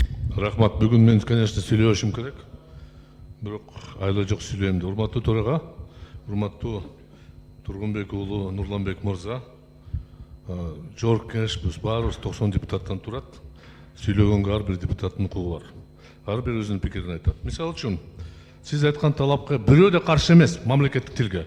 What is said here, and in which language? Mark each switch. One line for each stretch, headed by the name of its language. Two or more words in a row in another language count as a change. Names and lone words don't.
Kazakh: Рахмат, бүгін мен, конечно, сөйлеушім керек. Бірақ айла жоқ сөйлеймді.
Kyrgyz: Урматтуу төраға, урматтуу Тургунбек уулу Нурланбек мырза. Жогорку кеңешибиз баарыбыз 90 депутаттан турат. Сүйлөгөнгө ар бир депутаттын укугу бар. Ар бир өзүнүн пикирин айтат. Мисалы үчүн, сиз айткан талапка бирөө да каршы эмес мамлекеттик тилге.